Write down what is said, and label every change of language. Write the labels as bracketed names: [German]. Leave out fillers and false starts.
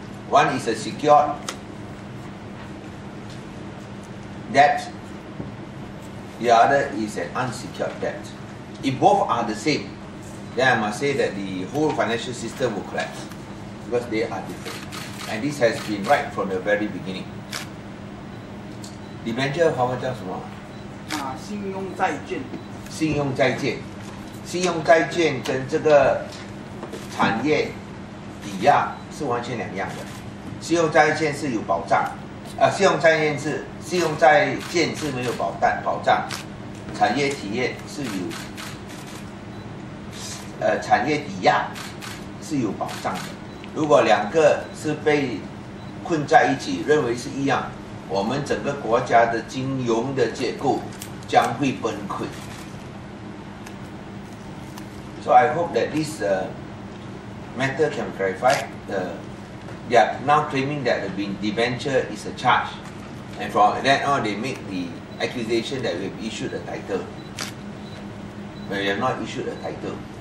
[English] One is a secured debt, the other is an unsecured debt. If both are the same, then I must say that the whole financial system will collapse because they are different. And this has been right from the very beginning. [Chinese] Debenture 华文叫什么？信用债券。信用债券，信用债券跟这个产业抵押是完全两样的。信用债券是有保障，信用债券是没有保障，产业体验是有，产业抵押是有保障的。如果两个是被困在一起，认为是一样，我们整个国家的金融的结构将会崩溃。 [English] So I hope that this matter can be clarified. They are now claiming that the debenture is a charge, and from then on they make the accusation that we have issued a title, but we have not issued a title.